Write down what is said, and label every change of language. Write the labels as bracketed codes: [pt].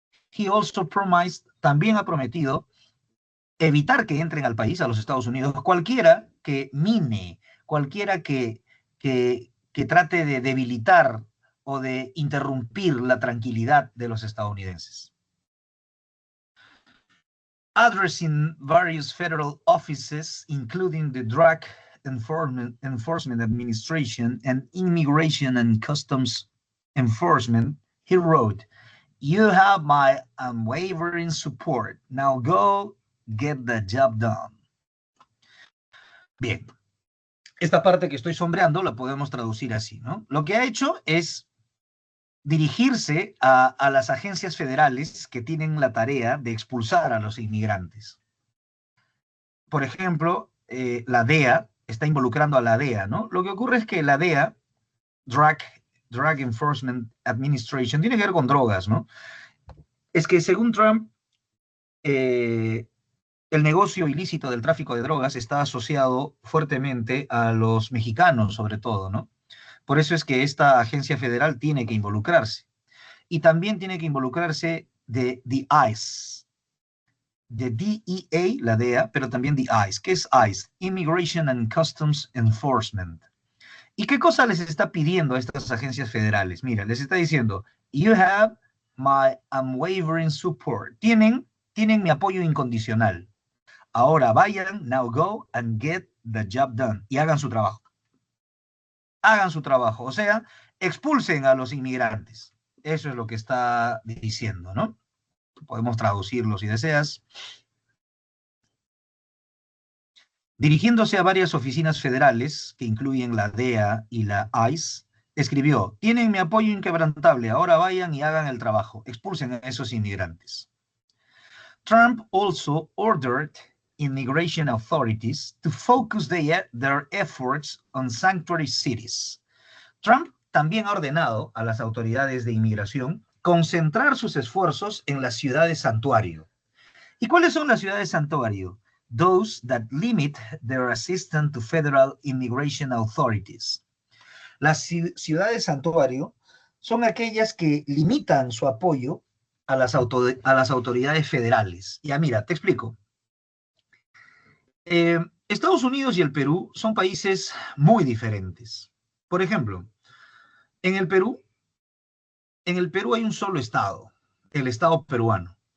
[en] He also promised, [es] también ha prometido evitar que entren al país, a los Estados Unidos, cualquiera que mine, cualquiera que trate de debilitar o de interrumpir la tranquilidad de los estadounidenses. [en] Addressing various federal offices, including the Drug Enforcement Administration and Immigration and Customs Enforcement, he wrote, "You have my unwavering support. Now go get the job done." [es] Bien, esta parte que estoy sombreando la podemos traducir así, ¿no? Lo que ha hecho es dirigirse a las agencias federales que tienen la tarea de expulsar a los inmigrantes. Por ejemplo, la DEA está involucrando a la DEA, ¿no? Lo que ocurre es que la DEA, Drug Enforcement Administration, tiene que ver con drogas, ¿no? Es que según Trump, el negocio ilícito del tráfico de drogas está asociado fuertemente a los mexicanos, sobre todo, ¿no? Por eso es que esta agencia federal tiene que involucrarse. Y también tiene que involucrarse de the ICE, de DEA, la DEA, pero también the ICE. ¿Qué es ICE? [en] Immigration and Customs Enforcement. [es] ¿Y qué cosa les está pidiendo a estas agencias federales? Mira, les está diciendo, [en] you have my unwavering support. [es] Tienen mi apoyo incondicional. Ahora vayan, [en] now go and get the job done. [es] Y hagan su trabajo. Hagan su trabajo. O sea, expulsen a los inmigrantes. Eso es lo que está diciendo, ¿no? Podemos traducirlo si deseas. Dirigiéndose a varias oficinas federales, que incluyen la DEA y la ICE, escribió, tienen mi apoyo inquebrantable, ahora vayan y hagan el trabajo, expulsen a esos inmigrantes. [en] Trump also ordered immigration authorities to focus their efforts on sanctuary cities. [es] Trump también ha ordenado a las autoridades de inmigración concentrar sus esfuerzos en las ciudades santuario. ¿Y cuáles son las ciudades santuario? [en] Those that limit their assistance to federal immigration authorities. [es] Las ciudades santuario son aquellas que limitan su apoyo a las autoridades federales. Ya mira, te explico. Estados Unidos y el Perú son países muy diferentes. Por ejemplo, en el Perú hay un solo estado, el estado peruano.